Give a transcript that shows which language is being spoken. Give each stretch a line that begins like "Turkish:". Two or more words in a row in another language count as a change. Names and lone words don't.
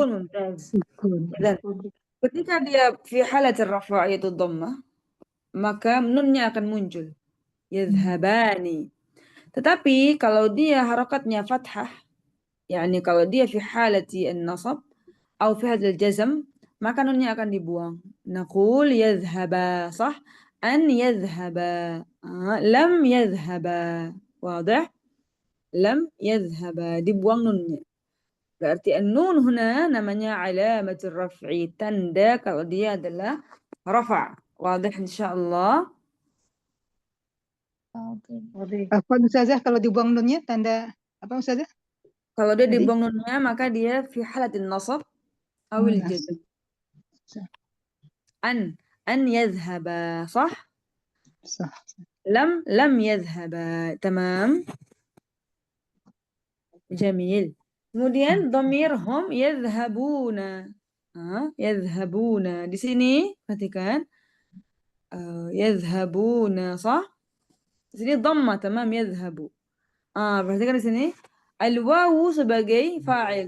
Indonesian: Mumtaz. Dan ketika dia
Arabic: في حالة رفع'
Indonesian: yaitu dhammah, maka nunnya akan muncul. Yadhhabani. Tetapi kalau dia harokatnya fathah, yakni kalau dia
Arabic: في حالة النصب
Indonesian: atau
Arabic: في حال الجزم,
Indonesian: maka nunnya akan dibuang.
Arabic: نقول يذهبا, sah? أن يذهبا. لم يذهبا. واضح؟ لم يذهبا.
Indonesian: Dibuang nunnya. Berarti
Arabic: النون هنا
Indonesian: namanya
Arabic: علامة الرفع.
Indonesian: Tanda kalau dia adalah rafa'.
Arabic: واضح إن شاء الله.
Indonesian: Apa Ustazah kalau dibuang nunnya tanda apa Ustazah? Kalau dia Tadi? dibuang nunnya maka dia
Arabic: في حالة النصب أو الجزم. أن يذهبا, sah?
Indonesian: Sah.
Arabic: لم يذهبا. تمام. جميل.
Indonesian: Kemudian
Arabic: ضمير هم يذهبون.
Indonesian: Yadhhabuna. Di sini perhatikan. Yadhhabuna, sah? Di sini dhamma,
Arabic: تمام، يذهب.
Indonesian: Perhatikan di sini. Al-wawu sebagai fa'il.